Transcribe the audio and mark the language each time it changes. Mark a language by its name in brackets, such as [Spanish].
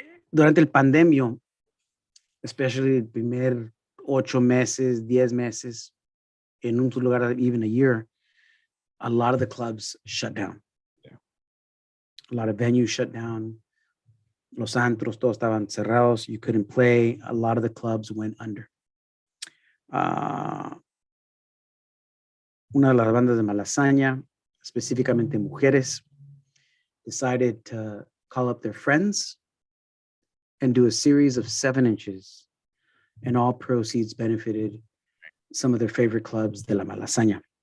[Spanish] Durante el pandemio, [English] especially [Spanish] el primer 8 meses, 10 meses, en un lugar, [English] even a year, a lot of the clubs shut down. Yeah. A lot of venues shut down. [Spanish] Los antros, todos estaban cerrados. [English] You couldn't play. A lot of the clubs went under. [Spanish] Una de las bandas de Malasaña, specificamente mujeres, [English] decided to call up their friends and do a series of 7 inches, and all proceeds benefited some of their favorite clubs [Spanish] de la Malasaña.